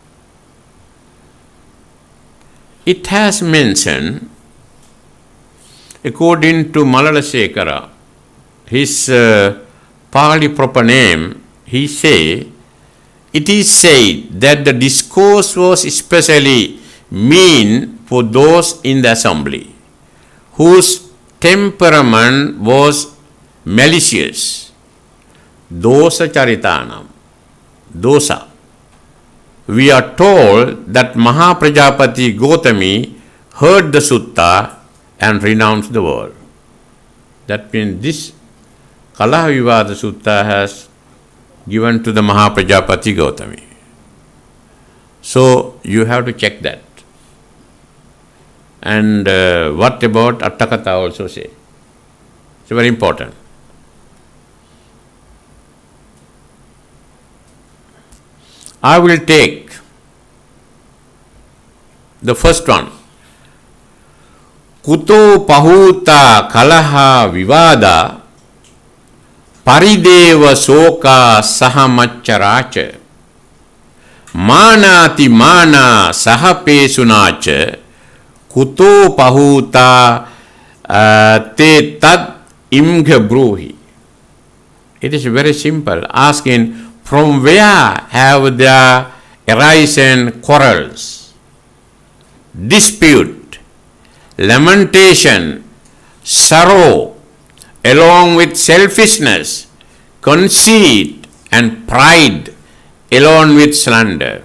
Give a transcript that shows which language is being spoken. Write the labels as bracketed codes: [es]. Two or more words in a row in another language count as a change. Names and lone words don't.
[en] It has mentioned, according to Malalasekara, his Pali proper name, he say, it is said that the discourse was especially mean for those in the assembly, whose temperament was malicious. [pi] Dosa charitanam. Dosa. [en] We are told that Mahaprajapati Gautami heard the sutta and renounced the world. That means this Kalaha Vivada Sutta has given to the Mahaprajapati Gautami. So you have to check that. And what about Attakatha also say? It's very important. I will take the first one. [pi] Kuto pahuta kalaha vivada parideva soka sahamacharacha manati mana sahapesunacha kuto pahuta te tad imgha bruhi. [en] It is very simple. Asking, from where have there arisen quarrels, dispute, lamentation, sorrow, along with selfishness, conceit, and pride, along with slander?